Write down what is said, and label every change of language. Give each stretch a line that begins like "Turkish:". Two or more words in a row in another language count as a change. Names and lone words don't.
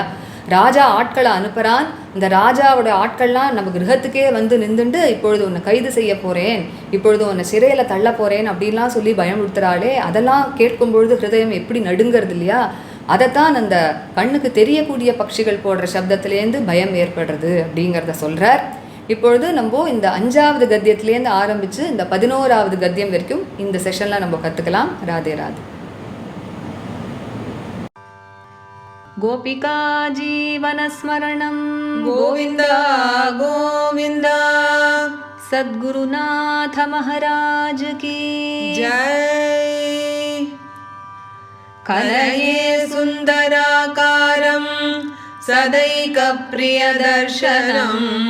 Tamil: ராஜா ஆட்களை அனுப்புகிறான், இந்த ராஜாவோட ஆட்கள்லாம் நம்ம கிரகத்துக்கே வந்து நின்றுண்டு இப்பொழுது உன்னை கைது செய்ய போகிறேன், இப்பொழுது உன்னை சிறையில் தள்ள போகிறேன் அப்படின்லாம் சொல்லி பயமுறுத்துறாளே, அதெல்லாம் கேட்கும்பொழுது ஹிருதயம் எப்படி நடுங்கிறது இல்லையா. அதைத்தான் அந்த கண்ணுக்கு தெரியக்கூடிய பட்சிகள் போடுற சப்தத்திலேருந்து பயம் ஏற்படுறது அப்படிங்கிறத சொல்கிறார். இப்பொழுது நம்ம இந்த 5வது கத்தியத்திலேருந்து ஆரம்பித்து இந்த 11வது கத்தியம் வரைக்கும் இந்த செஷனில் நம்ம கற்றுக்கலாம். ராதே ராதே.
Sanskrit: गोपिका जीवनस्मरणं गोविन्द गोविन्द
Hindi: सद्गुरुनाथ महाराज की जय।
Sanskrit: कलये सुन्दराकारं सदैकप्रियदर्शनम्